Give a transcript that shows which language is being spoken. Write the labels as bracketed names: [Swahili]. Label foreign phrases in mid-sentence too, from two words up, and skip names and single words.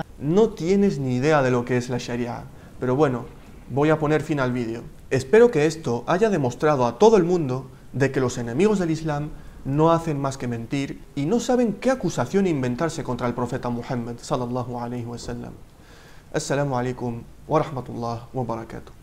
[Spanish] No tienes ni idea de lo que es la Sharia, pero bueno, voy a poner fin al vídeo. Espero que esto haya demostrado a todo el mundo de que los enemigos del Islam no hacen más que mentir y no saben qué acusación inventarse contra el profeta Muhammad [Arabic] صلى الله عليه وسلم. السلام عليكم ورحمة الله وبركاته.